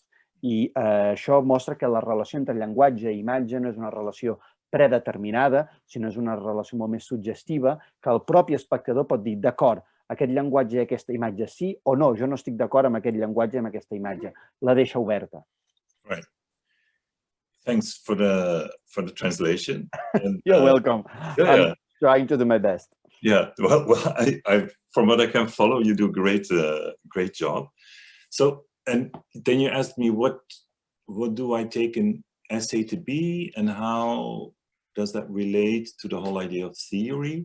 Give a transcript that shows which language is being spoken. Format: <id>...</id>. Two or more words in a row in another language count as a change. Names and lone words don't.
<ca>I això mostra que la relació entre llenguatge i imatge no és una relació predeterminada, sinó és una relació molt més suggestiva, que el propi espectador pot dir, d'acord, aquest llenguatge i aquesta imatge sí o no, jo no estic d'acord amb aquest llenguatge i amb aquesta imatge. La deixa oberta.</ca> <en>Right. Thanks for the translation. And, You're welcome. Yeah. I'm trying to do my best. Yeah. Well, from what I can follow, you do a great job. So, and then you asked me, what do I take an essay to be, and how does that relate to the whole idea of theory?</en>